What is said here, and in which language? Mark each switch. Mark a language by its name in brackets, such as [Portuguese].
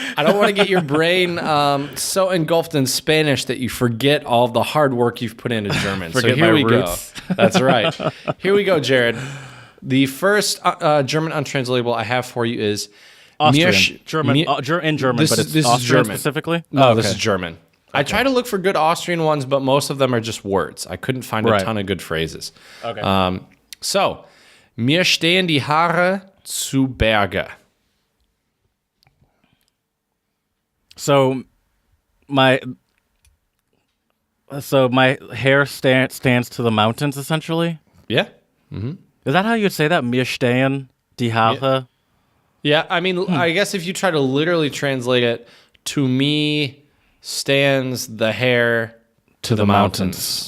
[English] I don't want to get your brain so engulfed in Spanish that you forget all of the hard work you've put into German. So here we go. That's right. Here we go, Jared. The first German untranslatable I have for you is Austrian. In German, but it's this Austrian is German. Specifically? No, this is German. Okay. I try to look for good Austrian ones, but most of them are just words. I couldn't find a ton of good phrases. Okay. [German] So, mir stehen die Haare zu Berge. [English] So my hair stands to the mountains, essentially? Yeah. Mm-hmm. Is that how you would say that? [German] Mir stehen die Haare? [English] Yeah, I mean, I guess if you try to literally translate it, to me stands the hair to the mountains.